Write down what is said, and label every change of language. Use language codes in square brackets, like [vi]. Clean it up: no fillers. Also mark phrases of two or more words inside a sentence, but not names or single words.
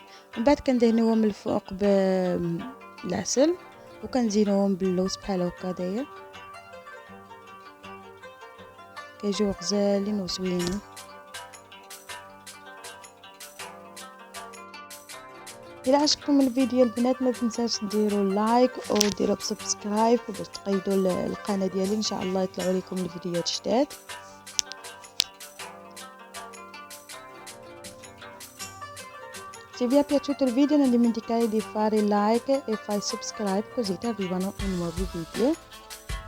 [ar] من بعد كندهنوهم من الفوق بالعسل وكنزينوهم باللوز بحال هكا داير، كيجيو غزالين وزوينين. إلى عجبكم الفيديو البنات ما تنساش ديروا لايك وديروا سبسكرايب باش تقيدوا القناة ديالي ان شاء الله يطلعوا لكم الفيديوهات جداد. [it] Se vi è piaciuto il video non dimenticate di fare like e fare subscribe così ti arrivano i nuovi video.